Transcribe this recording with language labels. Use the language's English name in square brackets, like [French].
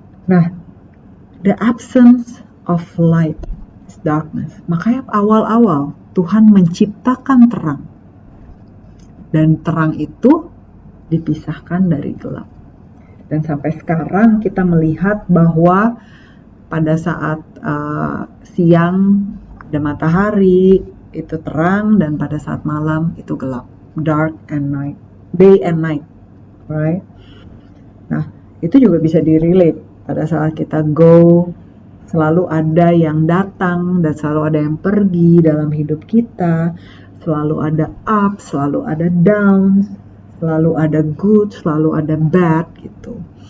[English] Nah, the absence of light is darkness. [Indonesian] Makanya awal-awal Tuhan menciptakan terang, dan terang itu dipisahkan dari gelap. Dan sampai sekarang kita melihat bahwa pada saat siang ada matahari, itu terang, dan pada saat malam itu gelap. [English] Dark and night, day and night, right? [Indonesian] Nah, itu juga bisa direlate pada saat kita go, selalu ada yang datang dan selalu ada yang pergi dalam hidup kita, selalu ada up, selalu ada down, selalu ada good, selalu ada bad gitu.